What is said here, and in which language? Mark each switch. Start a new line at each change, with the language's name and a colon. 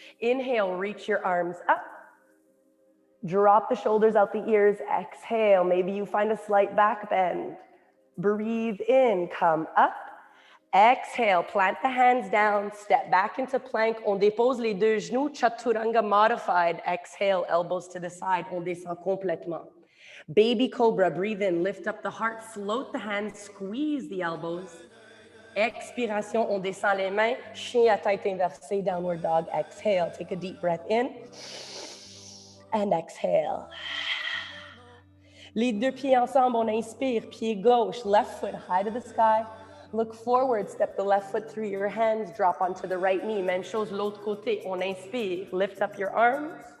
English: Inhale, reach your arms up. Drop the shoulders out the ears. Exhale, maybe you find a slight back bend. Breathe in, come up. Exhale, plant the hands down, step back into plank.
French: On dépose les deux genoux, chaturanga modified.
English: Exhale, elbows to the side.
French: On descend complètement.
English: Baby cobra, breathe in, lift up the heart, float the hands, squeeze the elbows.
French: Expiration, on descend les mains. Chien à tête inversée,
English: downward dog. Exhale, take a deep breath in. And exhale.
French: Les deux pieds ensemble, on inspire, pied gauche,
English: left foot high to the sky. Look forward, step the left foot through your hands, drop onto the right knee.
French: Même chose l'autre côté, on inspire,
English: lift up your arms.